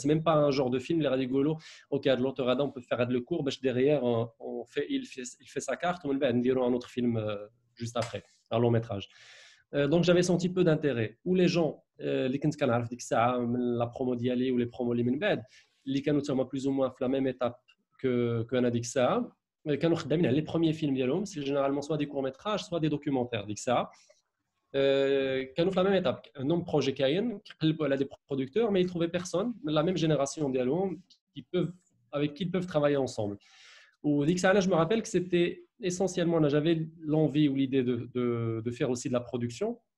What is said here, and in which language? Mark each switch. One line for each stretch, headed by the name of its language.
French: C'est même pas un genre de film
Arabic: اللي غادي يقولوا
French: OK هاد l'auteur هذا on peut faire هاد le court باش derrière on fait il fait sa carte
Arabic: ومن بعد نديروا
French: un autre film juste après, un long métrage. Donc j'avais senti peu d'intérêt. Ou les gens
Arabic: اللي كنت كنعرف ديك الساعه من لا برومو ديالي ولا برومو اللي من بعد اللي كانوا تما
French: plus ou moins
Arabic: في
French: la même étape que
Arabic: انا ديك الساعه كانوا خدامين على
French: les premiers films
Arabic: ديالهم,
French: c'est généralement soit des courts-métrages soit des documentaires
Arabic: ديك الساعه. كانوا في
French: la même étape, un nom projet
Arabic: كاين كيقلبوا على
French: des producteurs mais ils trouvaient personne de la même génération
Arabic: ديالهم
French: avec qui ils peuvent travailler ensemble. Ou dès que ça, là, je me rappelle que c'était essentiellement, là, j'avais l'envie ou l'idée de faire aussi de la production.